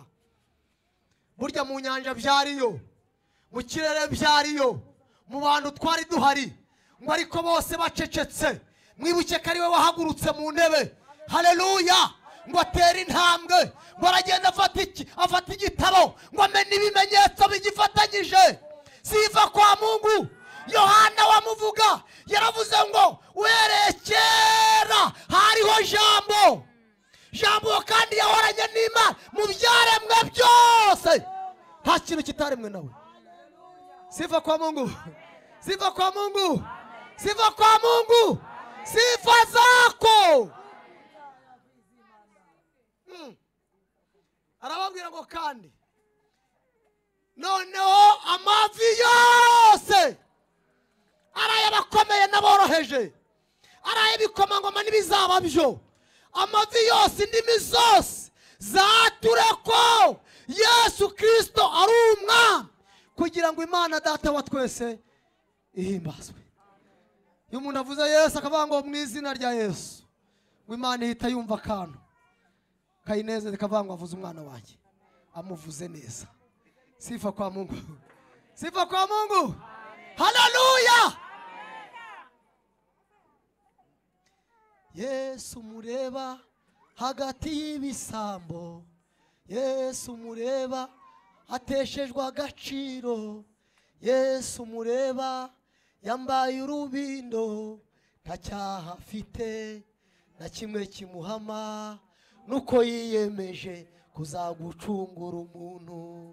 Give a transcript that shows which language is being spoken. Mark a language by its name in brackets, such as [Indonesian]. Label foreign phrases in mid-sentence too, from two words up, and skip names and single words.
[Kinyarwanda] Burya mu nyanja byariyo, mu kirere byariyo, mu bantu twari duhari, ngo ariko bose bacecetse. Mwibuke ko ari we wahagurutse mu ntebe, haleluya, ngo atera intambwe, ngo aragenda afata igitabo, ngo amenye ibimenyetso bigifatanyije. [Swahili] Sifa kwa Mungu. [Kinyarwanda] Yohana wamuvuga yaravuze ngo uhereye kera hariho jambo, jambo kandi yahoranye n'Imana mu byaremwe byose, nta kintu kitaremwe nawe. [Swahili] Sifa kwa Mungu, sifa kwa Mungu, sifa kwa Mungu, sifa zako. [Kinyarwanda] Arababwira ngo kandi noneho amavi yose araye abakomeye n'aboroheje, araye ibikomangoma n'ibizaba byo, amavi yose indimi zose zature ko Yesu Kristo ari umwami, kugira ngo Imana Data wa twese ihimbazwe. Iyo umuntu avuze Yesu akavuga ngo mu izina rya Yesu, ngo Imana ihita yumva akantu kayineze, ikavuga ngo avuze umwana wanjye, amuvuze neza. [Swahili] Sifa kwa Mungu, sifa kwa Mungu, haleluya. [Kinyarwanda] Yesu mureba hagati y'ibisambo, Yesu mureba ateshejwe agaciro, Yesu mureba yambaye urubindo, nta cyaha afite na kimwe kimuhama, nuko yiyemeje kuzagucungura umuntu.